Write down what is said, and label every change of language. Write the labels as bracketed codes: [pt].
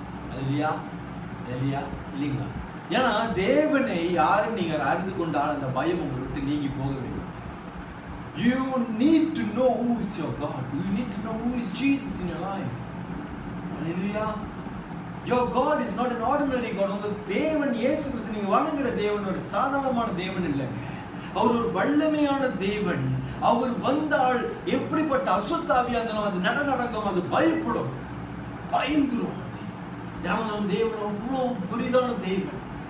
[ta] அது இல்லையா இல்லைங்களா? ஏன்னா தேவனை யாரும் நீங்க அறிந்து கொண்டால் அந்த பயம் உங்களை விட்டு நீங்கி போக வேண்டும். [en] You need to know who is your God. You need to know who is Jesus in your life. Hallelujah. Your God is not an ordinary God. [ta] உங்க தேவன் இயேசு கிறிஸ்து நீங்க வணங்குற தேவன் ஒரு சாதாரணமான தேவன் இல்லைங்க. அவர் ஒரு வல்லமையான தேவன். அவர் வந்தால் எப்படிப்பட்ட அசுத்தாவியா இருந்தாலும் அது நடக்கும், அது பயப்படும், பயந்துரும். அது ஏன்னா நம் தேவன் அவ்வளவு புரிதான தேவன்.